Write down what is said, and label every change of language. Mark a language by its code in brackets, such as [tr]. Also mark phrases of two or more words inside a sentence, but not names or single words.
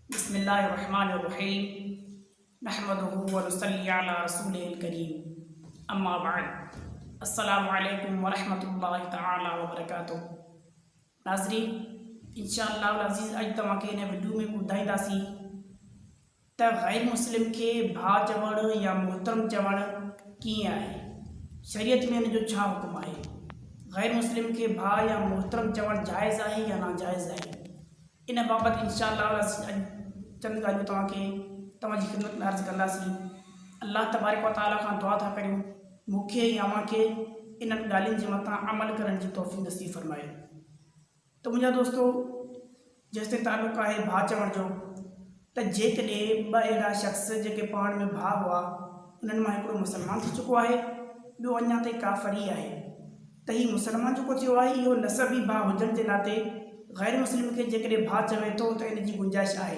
[ar] بسم الله الرحمن الرحيم نحمده ونصلي على رسوله الكريم أما بعد السلام عليكم ورحمة الله تعالى وبركاته. [sd] नाज़रीन, इंशाअल्लाह अज़ीज़ अॼु तव्हांखे हिन वीडियो में ॿुधाईंदासीं त गैर मुस्लिम खे भाउ चवणु या मोहतरम चवणु कीअं आहे, शरीयत में हिन जो छा हुकुम आहे। गैर मुस्लिम के भाउ या मोहतरम चवणु जाइज़ आहे या नाजाइज़ आहे। इन बाबति इंशाअल्लाह चंद ॻाल्हियूं तव्हांजी ख़िदमत में अर्ज़ु कंदासीं। [ar] الله تبارك وتعالى [sd] खां दुआ था करियूं मूंखे या अव्हांखे इन्हनि ॻाल्हियुनि जे मथां अमल करण जी तौफ़ीक़ नसीब फरमाए। त मुंहिंजा दोस्तो, जेसिताईं ताल्लुक़ आहे भाउ चवण जो, त जेकॾहिं ॿ अहिड़ा शख़्स जेके पाण में भाउ हुआ, उन्हनि मां हिकिड़ो मुसलमान थी चुको आहे, ॿियो अञा ताईं काफ़री आहे, त हीउ मुसलमान जेको थियो आहे इहो नसबी भाउ हुजण जे नाते गैर मुस्लिम खे जेकॾहिं भाउ चवे थो त इन जी गुंजाइश आहे।